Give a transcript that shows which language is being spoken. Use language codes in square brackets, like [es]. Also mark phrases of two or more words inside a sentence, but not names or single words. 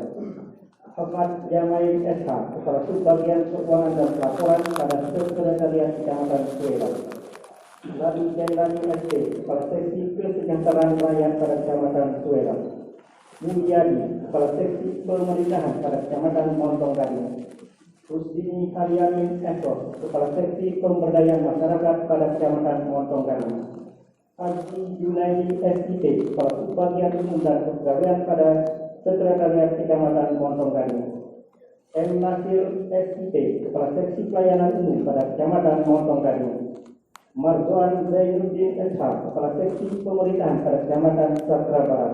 [id] Ahmad Jamail SH, Kepala Subbagian Keuangan dan Laporan pada Sekretariat Kecamatan Suela. Ladi Jendani SD, Kepala Seksi Kesejahteraan Rakyat pada Kecamatan Suela. Mulyadi, Kepala Seksi Pemerintahan pada Kecamatan Montong Gading. Rusdini Haryamin Eko, Kepala Seksi Pemberdayaan Masyarakat pada Kecamatan Montong Gading. Haji Junaidi SIT, Kepala Subbagian Umum dan Kepegawaian pada Sekretariat Kecamatan Montong Gading. M. Nasir SIT, Kepala Seksi Pelayanan Umum pada Kecamatan Montong Gading. Marzuan Zainuddin SH, Kepala Seksi Pemerintahan pada Kecamatan Satra Barat.